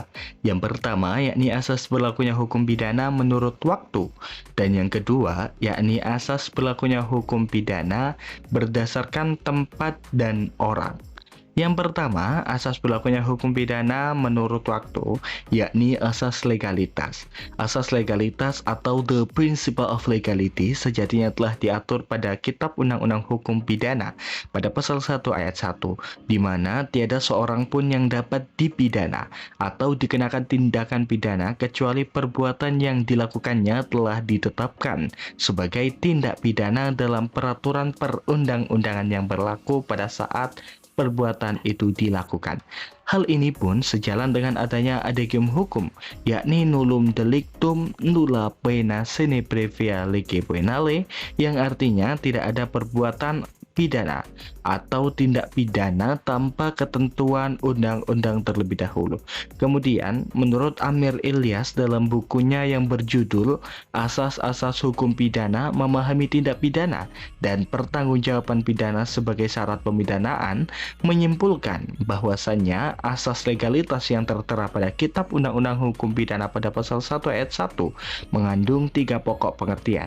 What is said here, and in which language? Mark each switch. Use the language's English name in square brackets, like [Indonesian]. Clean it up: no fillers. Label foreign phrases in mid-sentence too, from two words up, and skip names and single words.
[Indonesian] Yang pertama yakni asas berlakunya hukum pidana menurut waktu, dan yang kedua yakni asas berlakunya hukum pidana berdasarkan tempat dan orang. Yang pertama, asas berlakunya hukum pidana menurut waktu, yakni asas legalitas. Asas legalitas atau [English] the principle of legality [Indonesian] sejatinya telah diatur pada Kitab Undang-Undang Hukum Pidana pada pasal 1 ayat 1, di mana tiada seorang pun yang dapat dipidana atau dikenakan tindakan pidana kecuali perbuatan yang dilakukannya telah ditetapkan sebagai tindak pidana dalam peraturan perundang-undangan yang berlaku pada saat perbuatan itu dilakukan. Hal ini pun sejalan dengan adanya adegium hukum, yakni [Latin] nullum delictum nulla pena sine previa lege penale, [Indonesian] yang artinya tidak ada perbuatan pidana atau tindak pidana tanpa ketentuan undang-undang terlebih dahulu. Kemudian, menurut Amir Ilyas dalam bukunya yang berjudul Asas-Asas Hukum Pidana Memahami Tindak Pidana dan Pertanggungjawaban Pidana sebagai Syarat Pemidanaan, menyimpulkan bahwasannya asas legalitas yang tertera pada Kitab Undang-Undang Hukum Pidana pada pasal 1 ayat 1 mengandung 3 pokok pengertian.